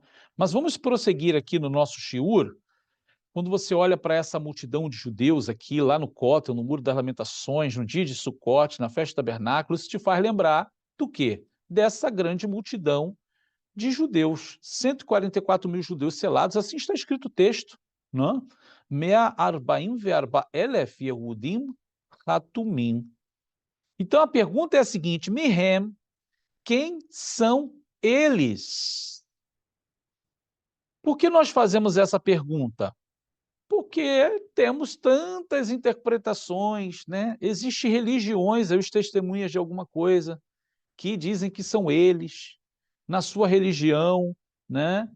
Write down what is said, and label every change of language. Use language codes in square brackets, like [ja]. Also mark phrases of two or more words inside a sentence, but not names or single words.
[pt] Mas vamos prosseguir aqui no nosso shiur. Quando você olha para essa multidão de judeus aqui, lá no Cótel, no Muro das Lamentações, no dia de Sucote, na festa do tabernáculo, isso te faz lembrar do quê? Dessa grande multidão de judeus, 144 mil judeus selados, assim está escrito o texto, não? [he] מאה ארבעים וארבעה אלף יהודים חתומים. [pt] Então a pergunta é a seguinte, Mihem, quem são eles? Por que nós fazemos essa pergunta? Porque temos tantas interpretações, né? Existem religiões, as testemunhas de alguma coisa, que dizem que são eles, na sua religião, né?